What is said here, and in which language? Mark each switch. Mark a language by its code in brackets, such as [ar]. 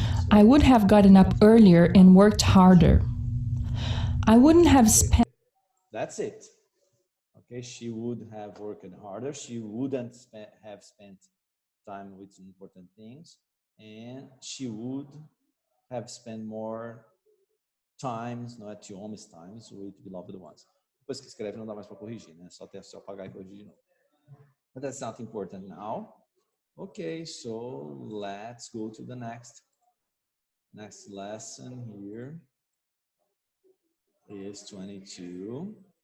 [en] I would have gotten up earlier and worked harder. I wouldn't have spent... that's it. Okay, she would have worked harder. She wouldn't have spent time with important things. And she would have spent more [pt] times, não é to almost times, [en] with beloved ones. [pt] Depois que escreve não dá mais para corrigir, né? Só apagar e corrigir de novo. [en] But that's not important now. Okay, so let's go to the next lesson here. Is 22.